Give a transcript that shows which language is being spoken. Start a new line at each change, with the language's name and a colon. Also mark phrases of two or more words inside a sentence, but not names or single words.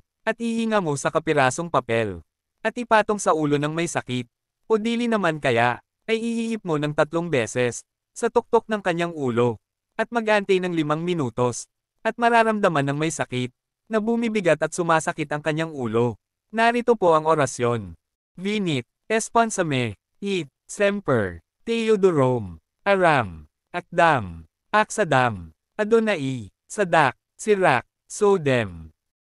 Filipino: At ihinga mo sa kapirasong papel, at ipatong sa ulo ng may sakit, o dili naman kaya, ay ihihip mo ng 3 beses, sa tuktok ng kanyang ulo, at mag-antay ng 5 minutos, at mararamdaman ng may sakit, na bumibigat at sumasakit ang kanyang ulo. Narito po ang orasyon. Vinit, Esponsame, It, Semper, Theodorom, Aram, Akdam, Aksadam, Adonai, Sadak, Sirak, Sodem.